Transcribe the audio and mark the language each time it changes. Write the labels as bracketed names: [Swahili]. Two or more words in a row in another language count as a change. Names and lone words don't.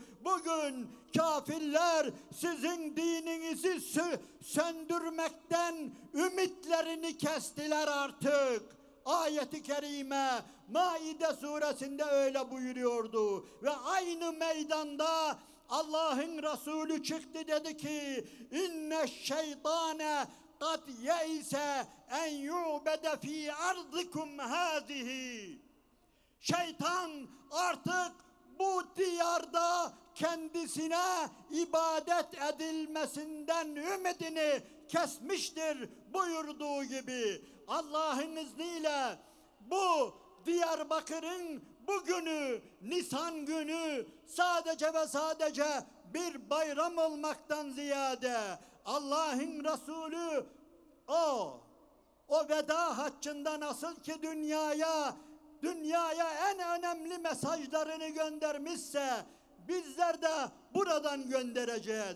[Turkish] Bugün kafirler sizin dininizi söndürmekten ümitlerini kestiler artık. Ayet-i kerime Maide suresinde öyle buyuruyordu. Ve aynı meydanda Allah'ın Resulü çıktı, dedi ki [Arabic] إن الشيطان قَدْ يَئِسَ اَنْ يُعْبَدَ ف۪ي اَرْضِكُمْ هَذِهِ. [Turkish] Şeytan artık bu diyarda kendisine ibadet edilmesinden ümidini kesmiştir buyurduğu gibi. Allah'ın izniyle bu Diyarbakır'ın bugünü, Nisan günü sadece ve sadece bir bayram olmaktan ziyade Allah'ın Resulü o veda haccında nasıl ki dünyaya en önemli mesajlarını göndermişse bizler de buradan göndereceğiz.